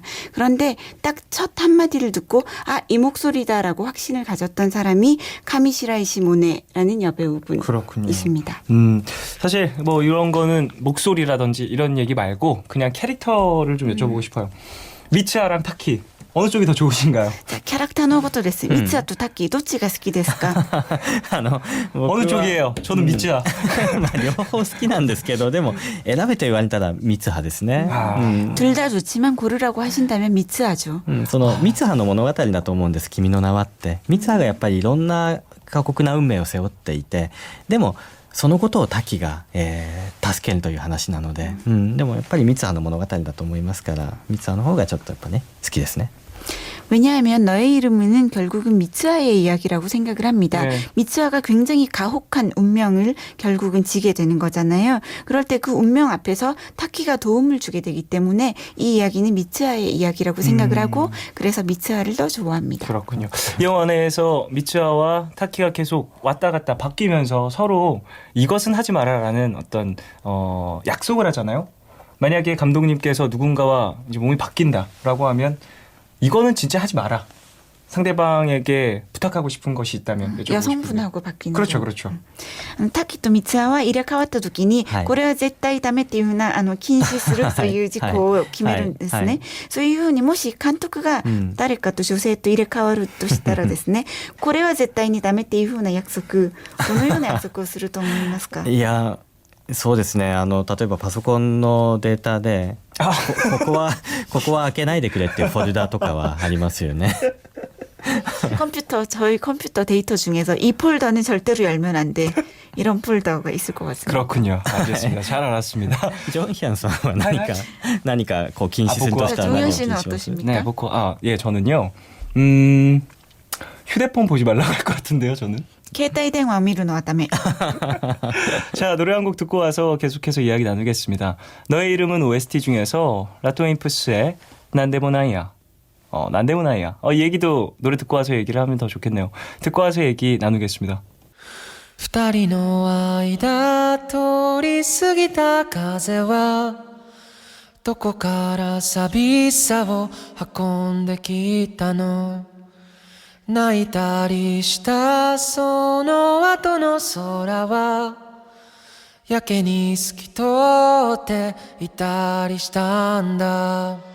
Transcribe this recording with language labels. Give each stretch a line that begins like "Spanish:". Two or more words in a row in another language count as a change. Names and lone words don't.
Korean: 그런데 딱 첫 한마디를 듣고 아, 이 목소리다라고 확신을 가졌던 사람이 카미시라이 시모네라는 여배우분이십니다. 사실 뭐 이런 거는 목소리라든지 이런 얘기 말고 그냥 캐릭터를 좀 여쭤보고 싶어요. 미츠아랑 타키 어느 쪽이 더 좋으신가요?
Japanese: キャラクターのことです。ミツアとタッキーどっちが好きですか？僕は
Korean: 어느 쪽이에요? 저는 미츠아.
Japanese: まあ両方好きなんですけどでも選べと言われたら三葉ですね。
Korean: 둘 다 좋지만 고르라고 하신다면 미츠아죠.
Japanese: その三葉の物語だと思うんです君の名はって三葉がやっぱりいろんな過酷な運命を背負っていてでもそのことを滝が、助けるという話なので、でもやっぱり三葉の物語だと思いますから三葉の方がちょっとやっぱね好きですね。
Korean: 왜냐하면 너의 이름은 결국은 미츠아의 이야기라고 생각을 합니다. 네. 미츠아가 굉장히 가혹한 운명을 결국은 지게 되는 거잖아요. 그럴 때 그 운명 앞에서 타키가 도움을 주게 되기 때문에 이 이야기는 미츠아의 이야기라고 생각을 하고 그래서 미츠아를 더 좋아합니다. 그렇군요. 이 영화 내에서 미츠아와 타키가 계속 왔다 갔다 바뀌면서 서로 이것은 하지 마라라는 어떤 약속을 하잖아요. 만약에 감독님께서 누군가와 이제 몸이 바뀐다라고 하면 이거는 진짜 하지 마라. 상대방에게 부탁하고 싶은 것이 있다면 여쭤보고 여성분하고 바뀌는 그렇죠, 경우. 그렇죠.
Japanese: タキとミツアは入れ替わった時に、はいこれは絶対ダメっていうふうな禁止するという事項を決めるんですね。はいはいそういうふうにもし監督が誰かと女性と入れ替わるとしたらですね、これは絶対にダメっていうふうな約束、どのような約束をすると思いますか？いやそうですね例えばパソコンのデータでここは開けないでくれっていうフォルダとかはありますよね。
Korean: 저희 컴퓨터 데이터 중에서 이 폴더는 절대로 열면 안 돼. 이런 폴더가 있을 것 같습니다. 그렇군요. 알겠습니다. 잘 알았습니다.
Japanese: ジョンヒャンさんは何かこう禁止するとしたら
Korean: 정현
Japanese: 何を
Korean: 씨는
Japanese: 禁止します？
Korean: 어떠십니까? 네, 보고 예, 저는요. 휴대폰 보지 말라고 할 것 같은데요, 저는.
Japanese: 携帯電話を見るのはダメ。
Korean: 자, 노래 한 곡 듣고 와서 계속해서 이야기 나누겠습니다. 너의 이름은 OST 중에서 라토인프스의 난데모나이야. 난데모나이야. 이 얘기도 노래 듣고 와서 얘기를 하면 더 좋겠네요. 듣고 와서 얘기 나누겠습니다.
Japanese: 二人の間通り過ぎた風はどこから寂しさを運んできたの泣いたりしたその後の空はやけに透き通っていたりしたんだ